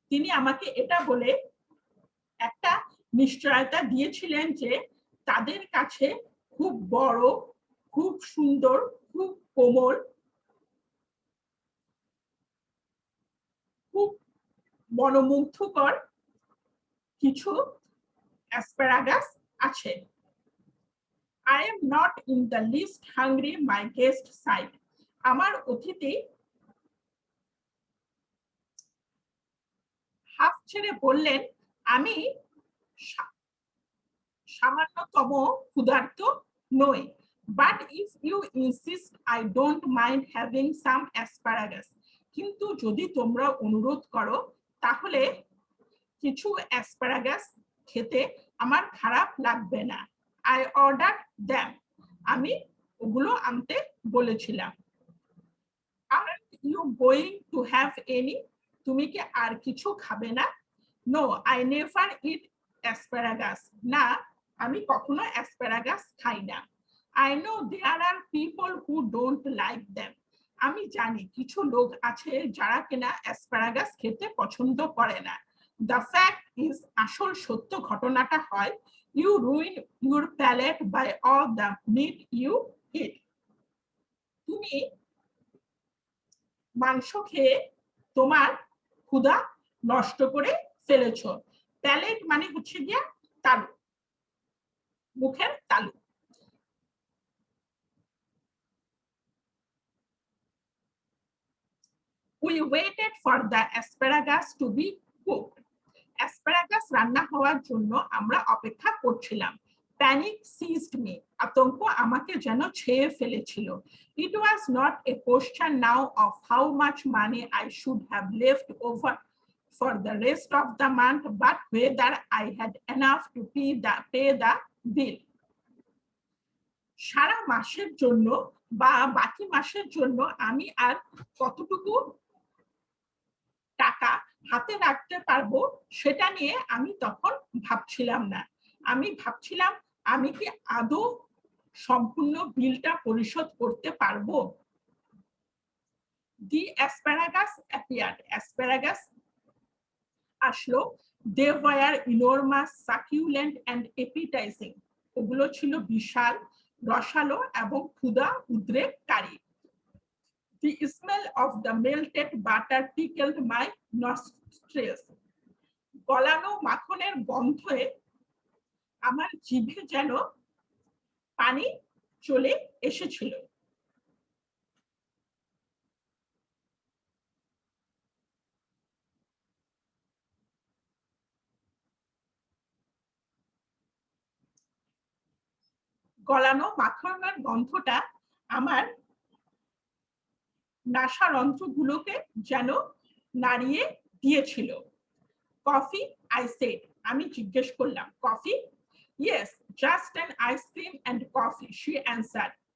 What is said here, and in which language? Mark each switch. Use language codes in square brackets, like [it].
[bn] আমাকে এটা বলে একটা নিশ্চয়তা দিয়েছিলেন যে তাদের কাছে খুব বড়, খুব সুন্দর, খুব কোমল, খুব মনোমুগ্ধকর কিছু অ্যাসপারাগাস আছে। [en] I am not in the least hungry, my guest sighed. [bn] আমার অতিথি হাফ ছেড়ে বললেন, আমি সামান্যতম ক্ষুধার্ত নই। [en] But if you insist, I don't mind having some asparagus. [bn] কিন্তু যদি তোমরা অনুরোধ করো তাহলে কিছু অ্যাসপারাগাস খেতে আমার খারাপ লাগবে না। [en] I ordered them. [bn] আমি ওগুলো আনতে বলেছিলাম। [en] Aren't you going to have any? [bn] তুমি কি আর কিছু খাবে না? [en] No, I never eat asparagus. [bn] না, আমি কখনো অ্যাসপারাগাস খাই না। [en] I know there are people who don't like them. [bn] আমি জানি কিছু লোক আছে যারা কিনা অ্যাসপারাগাস খেতে পছন্দ করে না। [en] The fact is, [bn] আসল সত্য ঘটনাটা হয়, [en] you ruin your palate by all the meat you eat. [bn] তুমি মাংস খেয়ে তোমার ক্ষুধা নষ্ট করে ফেলেছো। প্যালেট মানে হচ্ছে গিয়া তালু, মুখের তালু। [en] We waited for the asparagus to be cooked. [bn] Asparagus রান্না হওয়ার জন্য আমরা অপেক্ষা করছিলাম। [en] Panic seized me. [bn] আতঙ্ক আমাকে যেন ছেয়ে ফেলেছিল। [en] It was not a question now of how much money I should have left over for the rest of the month, but whether I had enough to pay the bill. [bn] সারা মাসের জন্য বা বাকি মাসের জন্য আমি আর কতটুকু টাকা হাতে রাখতে পারবো সেটা নিয়ে আমি তখন ভাবছিলাম না। আমি ভাবছিলাম আমি কি আদৌ সম্পূর্ণ বিলটা পরিশোধ করতে পারবো। [en] The asparagus appeared. [bn] অ্যাসপারাগাস আসলো। [en] They were enormous, succulent and appetizing. [bn] ওগুলো ছিল বিশাল, রসালো এবং ক্ষুধা উদ্রেককারী। [en] The smell of the melted butter tickled my nostrils. [bn] গলানো মাখনের গন্ধে আমার জিভে যেন পানি চলে এসেছিল। গলানো মাখনের গন্ধটা আমার নাসারন্ধ্রগুলোকে যেন নাড়িয়ে দিয়েছিল। Coffee, [en] I said. [bn] আমি জিজ্ঞেস করলাম, coffee? [en] Yes, just an ice cream and coffee, she answered.